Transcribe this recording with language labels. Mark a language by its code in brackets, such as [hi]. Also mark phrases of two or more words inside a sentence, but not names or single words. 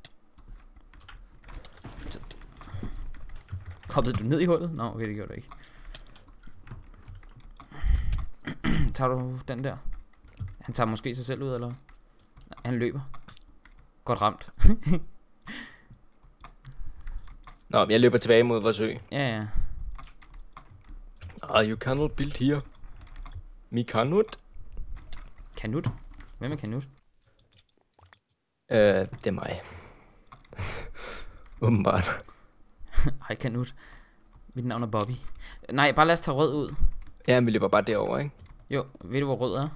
[da] Hoppede du ned i hullet? Nå, okay, det gjorde du ikke. Tager du den der? Han tager måske sig selv ud, eller hvad? Han løber. Godt ramt. Nå, jeg løber tilbage mod vores ø. Ja. [en] You cannot build here. Me cannot. [da] Kanut? Hvem er Kanut? Det er mig. Åbenbart. Hej Kanut. Mit navn er Bobby. Nej, bare lad os tage rød ud. Ja, vi løber bare derover, ikke? Jo, ved du hvor rød er?